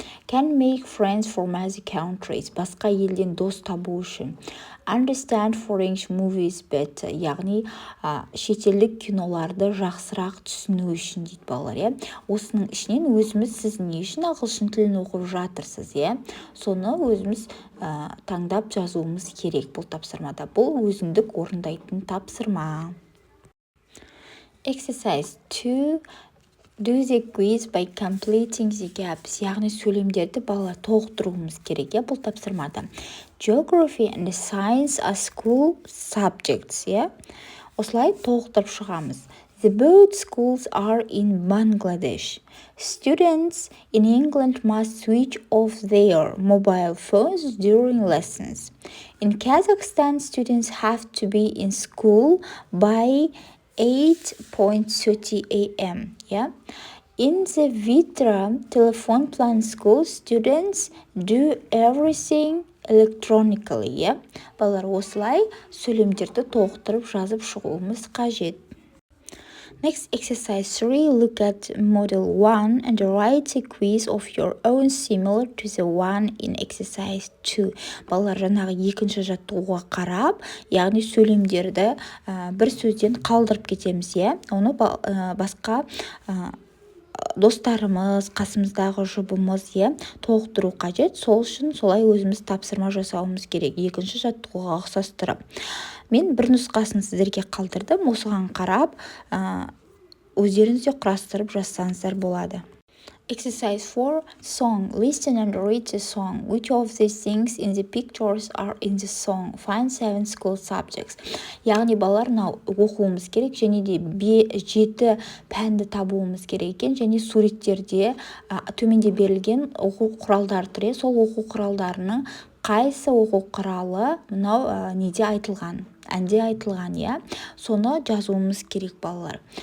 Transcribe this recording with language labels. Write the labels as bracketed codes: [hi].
[en] Can make friends from other countries, [kk] басқа елден дос табу үшін. [en] Understand foreign movies better, [kk] яғни шетелдік киноларды жақсырақ түсіну үшін дейді балалар. Осының ішінен өзіміз сіз не үшін ағылшын тілін оқып жатырсыз, соны өзіміз таңдап жазуымыз керек бұл тапсырмада. Бұл өзіндік орындайтын тапсырма. [en] Exercise 2. Do the quiz by completing the gaps, [kk] яғни сөйлемдерді балалар толықтыруымыз керек, бұл тапсырмада. [en] Geography and science are school subjects, [kk] осылай толықтырып шығамыз. [en] The both schools are in Bangladesh. Students in England must switch off their mobile phones during lessons. In Kazakhstan, students have to be in school by 8:30 a.m. In the Vitra telephone plan school, students do everything electronically. [kk] Балалар, осылай сөйлемдерді толықтырып жазып шығуымыз қажет. [en] Next, exercise 3. Look at model 1 and write a quiz of your own similar to the one in exercise 2. [kk] Балалар, жаңағы екінші жаттығуға қарап, яғни сөйлемдерді бір сөзден қалдырып кетеміз, оны басқа достарымыз, қасымыздағы жұбымыз толықтыру қажет. Сол үшін солай өзіміз тапсырма жасауымыз керек, екінші жаттығуға ұқсастырып. Мен бір нұсқасын сіздерге қалдырдым, осыған қарап өздеріңіз де құрастырып жазсаңыздар болады. [en] Exercise 4. Song. Listen and read the song. Which of these things in the pictures are in the song? Find 7 school subjects. [kk] Яғни балалар, оқуымыз керек, және де 7 пәнді табуымыз керек екен, және суреттерде төменде берілген оқу құралдары тұр, сол оқу құралдарының қайсы оқу құралы неде айтылған, әнде айтылған, соны жазуымыз керек балалар.